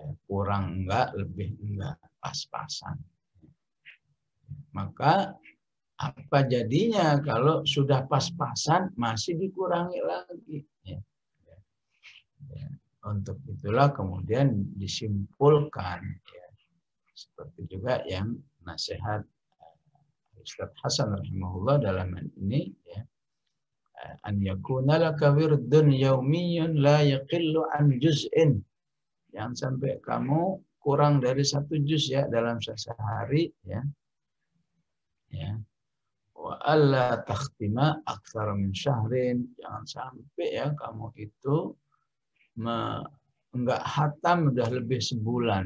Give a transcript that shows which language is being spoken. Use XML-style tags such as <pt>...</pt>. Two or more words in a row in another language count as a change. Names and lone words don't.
<id>Kurang enggak, lebih enggak, pas-pasan. Maka apa jadinya kalau sudah pas-pasan masih dikurangi lagi? Ya. Ya. Untuk itulah kemudian disimpulkan, ya, seperti juga yang nasihat Ustaz Hasan rahimahullah dalam ini, ya,</id> <ar>أن يكون لك ورد يومي لا يقل عن جزء.</ar> <id>Jangan sampai kamu kurang dari 1 juz ya dalam sehari, ya. Ya.</id> <ar>وألا تختم أكثر من شهر.</ar> <id>Jangan sampai ya kamu itu enggak hatam udah lebih sebulan.</id>